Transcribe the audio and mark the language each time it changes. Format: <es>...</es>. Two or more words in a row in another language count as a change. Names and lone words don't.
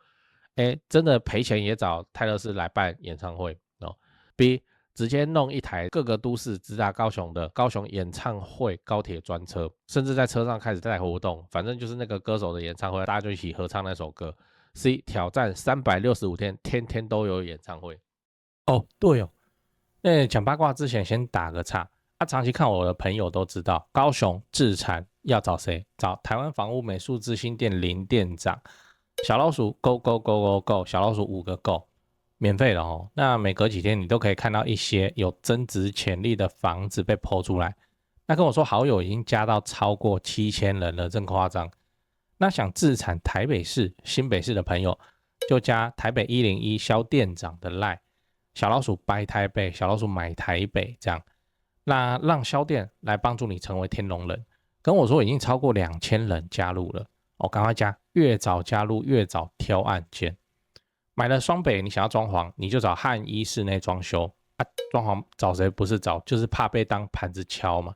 <zh>真的賠錢也找泰勒斯來辦演唱會B直接弄一台各個都市直達高雄的高雄演唱會高鐵專車，甚至在車上開始帶活動，反正就是那個歌手的演唱會，大家就一起合唱那首歌。C 挑戰365天，天天都有演唱會。對講八卦之前先打個岔長期看我的朋友都知道，高雄置產要找誰？找台灣房屋美術之星店林店長。小老鼠</zh> <en>go go go go go，</en> <zh>小老鼠5個 go。免費的那每隔幾天你都可以看到一些有增值潛力的房子被 po 出來。那跟我說好友已經加到超過7000人了，真誇張。那想置產台北市、新北市的朋友，就加台北101蕭店長的 LINE， 小老鼠 buy 台北，小老鼠買台北這樣。那讓蕭店來幫助你成為天龍人。跟我說已經超過2000人加入了趕快加，越早加入越早挑案件。買了雙北，你想要裝潢，你就找漢一室內裝修裝潢找誰不是找，就是怕被當盤子敲嘛。</zh>